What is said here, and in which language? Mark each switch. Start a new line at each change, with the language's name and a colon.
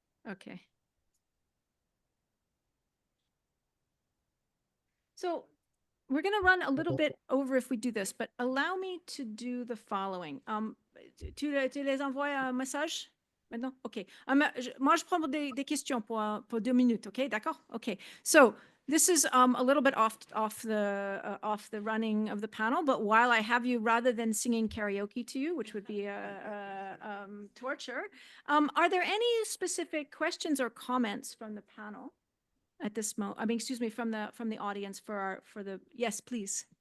English: Okay. So we're going to run a little bit over if we do this, but allow me to do the following.
French: Tu les envoies un message maintenant? OK. Moi, je prends des questions pour 2 minutes. OK, d'accord? OK.
English: So this is a little bit off the running of the panel, but while I have you, rather than singing karaoke to you, which would be torture, are there any specific questions or comments from the panel at this moment? I mean, excuse me, from the audience for the, yes, please.